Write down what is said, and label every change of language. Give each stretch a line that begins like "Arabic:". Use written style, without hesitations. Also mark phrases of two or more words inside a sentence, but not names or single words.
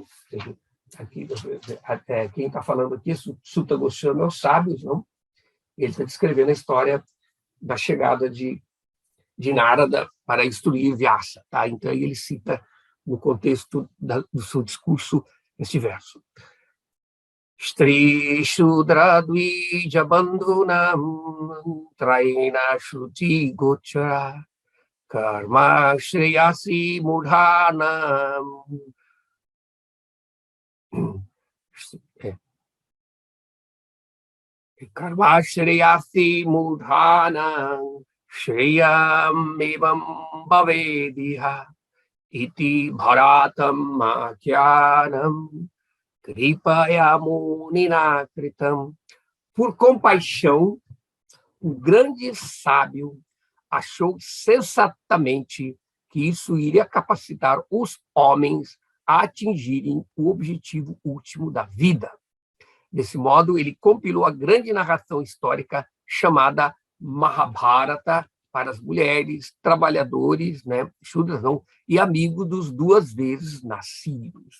Portuguese: Aqui, quem está falando aqui, Sutta Goswami, é os sábios, não? Ele está descrevendo a história da chegada de Narada para instruir Vyasa, tá? Então, ele cita, no contexto do seu discurso, este verso.
Sanskrit: स्त्री शूद्र द्विज बन्धुनाम् त्रैन श्रुति गोचर कर्म श्रेयसि मुधानम्. कर्म श्रेयसि मुधानम् श्रेयम् एवम् भवेदिह इति भारतम् अक्यानम् कृपया मुनिना कृतम्.
Portuguese: Por compaixão, o grande sábio achou sensatamente que isso iria capacitar os homens a atingirem o objetivo último da vida. Desse modo, ele compilou a grande narração histórica chamada Mahabharata para as mulheres, trabalhadores, né, Shudras não, e amigos dos 2 vezes nascidos.